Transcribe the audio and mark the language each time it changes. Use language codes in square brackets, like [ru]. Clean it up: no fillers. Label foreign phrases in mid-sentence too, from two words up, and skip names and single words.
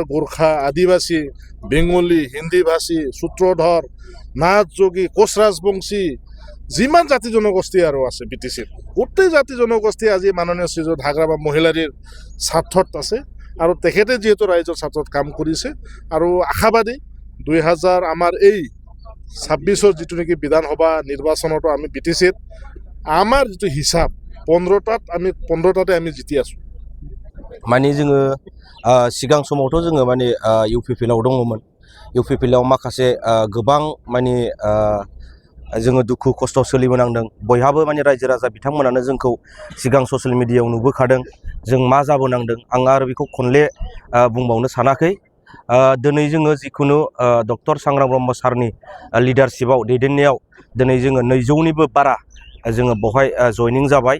[as] গোৰ্খা আদিবাসী বেংগলী হিন্দী ভাষী সূত্ৰধৰ নাথ যোগী কোচ ৰাজবংশী যিমান জাতি জনগোষ্ঠী আৰু আছে BTCৰ গোটেই জাতি জনগোষ্ঠী আজি মাননীয় শ্ৰীযুত হাগ্ৰাবা মহিলাৰীৰ স্বাৰ্থত আছে আৰু তেখেতে যিহেতু ৰাইজৰ স্বাৰ্থত কাম কৰিছে আৰু আশাবাদী 2000 আমাৰ এই 26ৰ যিটো নেকি বিধানসভা নিৰ্বাচনতো আমি BTCত আমাৰ যিটো হিচাপ 15টাতে আমি জিতি আছো [brx] माने जोङो सिगां समावथ' जोङो माने UPLआव दङमोन UPLआव माखासे गोबां माने जोङो दुखु खस्थ' सोलिबोनांदों बयहाबो माने रायजो राजा बिथांमोनानो जोंखौ सिगां [en] social mediaयाव [brx] नुबोखादों जों मा जाबोनांदों आं आरो बेखौ खनले बुंबावनो सानाखै दिनै जोङो जिखुनु डक्टर सांग्रां ब्रह्म सारनि लिडारशिपआव दैदेननायाव दिनै जोङो 200निबो बारा जोङो बेवहाय जयनिं जाबाय।